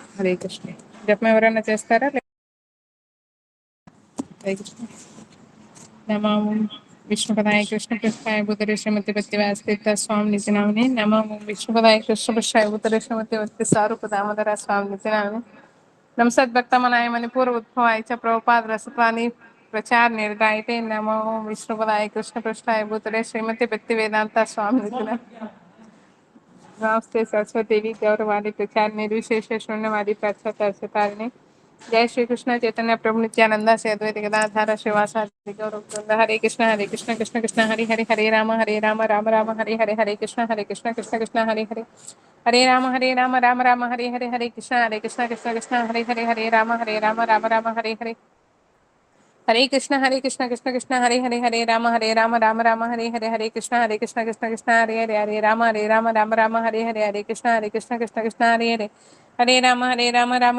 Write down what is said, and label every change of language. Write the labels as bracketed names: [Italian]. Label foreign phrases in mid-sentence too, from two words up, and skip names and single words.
[Telugu] హరే కృష్ణ. జపం ఎవరైనా చేస్తారా? హరే కృష్ణ. [Sanskrit] నమో విష్ణుపదాయ కృష్ణ పృష్ఠాయ భూతరే శ్రీమతి భక్తి వ్యాసతీర్థ స్వామి నిజ నామని. నమో విష్ణుపదాయ కృష్ణ పృష్ఠాయ భూతరే శ్రీమతి భక్తి స్వరూప దామోదర స్వామి నిజ నామని. నమసద్భక్తమనాయ మణిపూర్ ఉద్భవాయ చ ప్రభుపాద రసపాని प्रचार निर्दायते नमो विष्णुपदाय कृष्ण पृष्ठाय भूतले श्रीमती भक्ति वेदांत स्वामी नमस्ते सरस्वती देवी गौरवाणी प्रचार निर्विशेष शून्यवादी प्रचारिणी. जय श्री कृष्ण चैतन्य प्रभु नित्यानंदा से अद्वैत गदाधर श्रीवासादि गौरवृंद. हरे कृष्ण कृष्ण कृष्ण हरे हरे, हरे राम राम राम हरे हरे, हरे कृष्ण कृष्ण कृष्ण हरे हरे, हरे राम राम राम हरे हरे, हरे कृष्ण कृष्ण कृष्ण हरे हरे, हरे राम राम हरे हरे, हरे कृष्ण कृष्ण कृष्ण हरे हरे, हरे राम राम राम हरे हरे, हरे कृष्ण कृष्ण कृष्ण हरे हरे, हरे राम राम हरे हरे, हरे कृष्ण कृष्ण कृष्ण हरे हरे, हरे राम राम